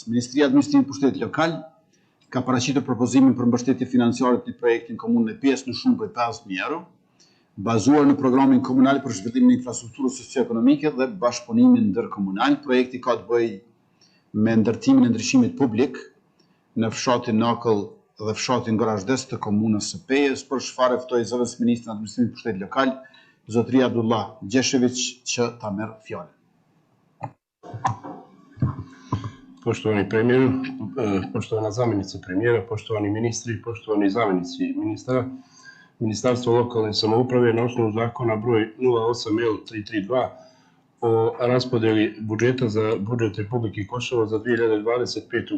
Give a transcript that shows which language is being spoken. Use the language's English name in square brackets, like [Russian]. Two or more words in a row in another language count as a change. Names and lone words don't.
[Albanian] Ministria e Administrimit të Pushtetit Lokal ka paraqitur propozimin për mbështetje financiare të projektit në komunën e Pjesë në shumë prej 5.000 euro, bazuar në programin komunal për zhvillimin e infrastrukturës socio-ekonomike dhe bashkëpunimin ndërkomunal. Projekti ka të bëjë me ndërtimin e ndryshimit publik në fshatin Nakëll dhe fshatin Gorazhdes të komunës së Pejës, për çfarë ftoi zëvendës ministrin e Administrimit të Pushtetit Lokal, zotëria Abdullah Gjeshević, që ta merr fjalën. [Bosnian] Poštovani premijer, poštovana zamjenica premijera, poštovani ministri, poštovani zamjenici ministra, Ministarstvo lokalne samouprave na osnovu zakona broj 08L332 o raspodjeli budžeta za budžet Republike Kosovo za 2025.